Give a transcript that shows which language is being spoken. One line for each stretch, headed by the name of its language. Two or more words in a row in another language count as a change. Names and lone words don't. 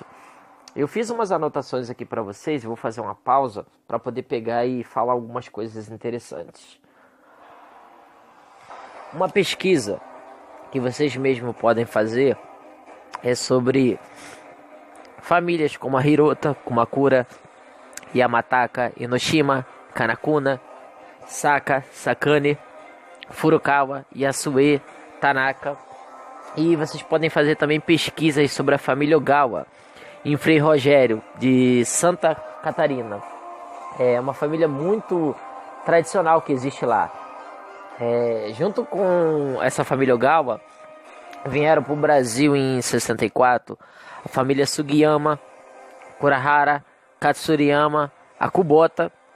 Portuguese: Eu fiz umas anotações aqui para vocês, vou fazer uma pausa para poder pegar e falar algumas coisas interessantes. Uma pesquisa que vocês mesmos podem fazer é sobre famílias como a Hirota, Kumakura, Yamataka, Enoshima, Kanakuna, Saka, Sakane, Furukawa, Yasue, Tanaka. E vocês podem fazer também pesquisas sobre a família Ogawa, em Frei Rogério, de Santa Catarina. É uma família muito tradicional que existe lá. Junto com essa família Ogawa, vieram para o Brasil em 64 a família Sugiyama, Kurahara, Katsuriyama, a Kubota.